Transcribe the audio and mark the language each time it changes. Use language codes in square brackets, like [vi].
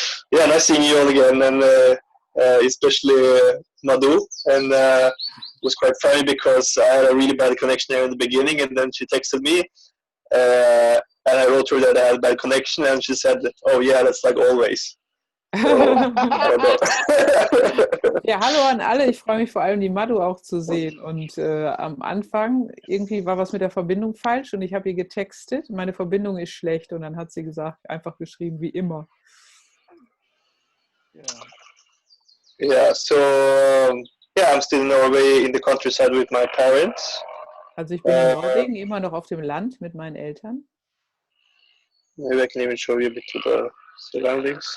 [en] Yeah, nice seeing you all again, and especially Madhu. And was quite funny because I had a really bad connection there in the beginning, and then she texted me, and I wrote her that I had a bad connection, and she said, "Oh yeah, that's like always." So, I don't know. [de] Ja, hallo an alle. Ich freue mich vor allem, die Madhu auch zu sehen. Und am Anfang irgendwie war was mit der Verbindung falsch und ich habe ihr getextet, meine Verbindung ist schlecht. Und dann hat sie gesagt, einfach geschrieben, wie immer. [en] Yeah, so yeah, I'm still in Norway in the countryside with my parents. [de] Also ich bin in Norwegen, immer noch auf dem Land mit meinen Eltern. [en] Maybe I can even show you a bit of the surroundings.